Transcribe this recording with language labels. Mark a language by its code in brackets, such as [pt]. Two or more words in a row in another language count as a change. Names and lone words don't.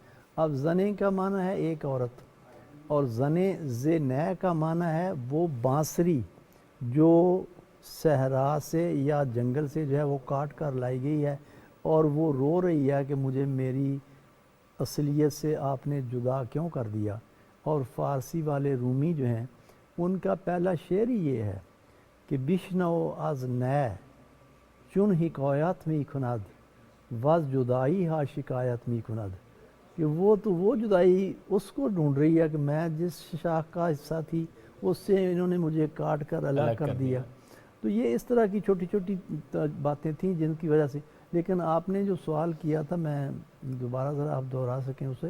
[ur] اب زنے کا معنی ہے ایک عورت، اور زنے زے نئے کا معنی ہے وہ بانسری جو صحرا سے یا جنگل سے جو ہے وہ کاٹ کر لائی گئی ہے، اور وہ رو رہی ہے کہ مجھے میری اصلیت سے آپ نے جدا کیوں کر دیا۔ اور فارسی والے رومی جو ہیں ان کا پہلا شعر ہی یہ ہے کہ [fa] بشنو از نئے چون حکایت می کند [ur] وز جدائی ہا شکایت می کند، کہ وہ جدائی اس کو ڈھونڈ رہی ہے کہ میں جس شاخ کا حصہ تھی اس سے انہوں نے مجھے کاٹ کر الگ کر دیا. تو یہ اس طرح کی چھوٹی چھوٹی باتیں تھیں جن کی وجہ سے. لیکن آپ نے جو سوال کیا تھا میں دوبارہ ذرا آپ دہرا سکیں اسے.